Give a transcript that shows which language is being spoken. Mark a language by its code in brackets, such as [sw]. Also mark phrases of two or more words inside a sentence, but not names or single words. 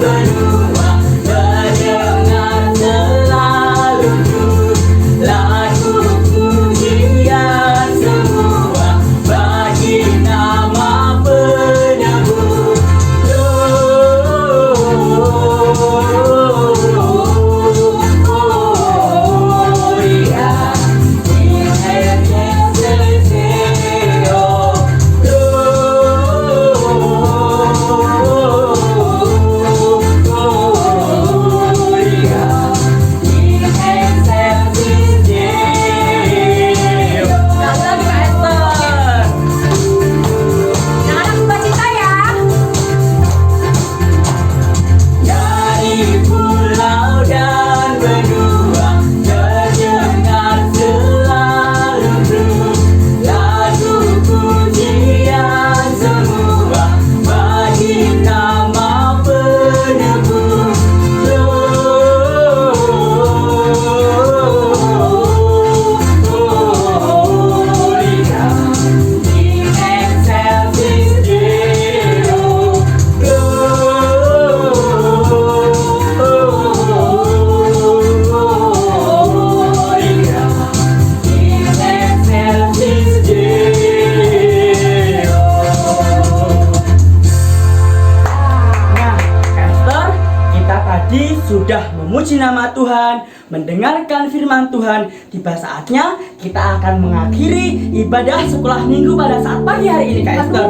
[id] benua terdengar selalu lagu pujian semua bagi nama penebus. [la] Gloria in excelsis Deo. Gloria in excelsis Deo. [id] Sekali lagi Kak Esther. Anak-anak sukacita ya. Dari pulau dan benua terdengar selalu lagu pujian semua bagi nama penebus. [la] Gloria in excelsis Deo. Gloria in excelsis Deo. [id] Nah, Esther, kita tadi sudah memuji nama Tuhan, mendengarkan firman Tuhan. Tiba saatnya kita akan mengakhiri ibadah sekolah minggu pada saat pagi hari ini, Kak Esther.